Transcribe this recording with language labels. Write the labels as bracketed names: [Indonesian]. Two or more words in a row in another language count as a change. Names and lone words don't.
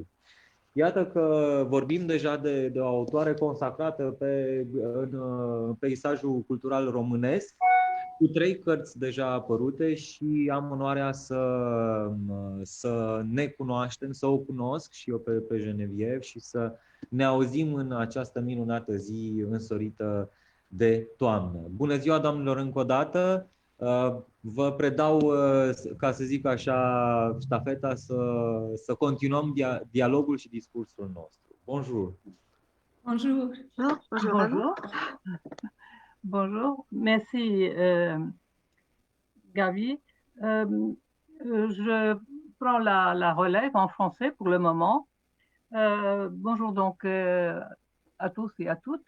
[Romanian] Iată că vorbim deja de o autoare consacrată în peisajul cultural românesc, cu 3 cărți deja apărute, și am onoarea să ne cunoaștem, să o cunosc și eu pe Geneviève și să ne auzim în această minunată zi însorită de toamnă. Bună ziua, doamnelor, încă o dată! Vă predau, ca să zic așa, ștafeta să continuăm dialogul și discursul nostru. [French] Bonjour! Bonjour! Bonjour! Bonjour, merci Gaby. Je prends la relève en français pour le moment. Bonjour donc à tous et à toutes.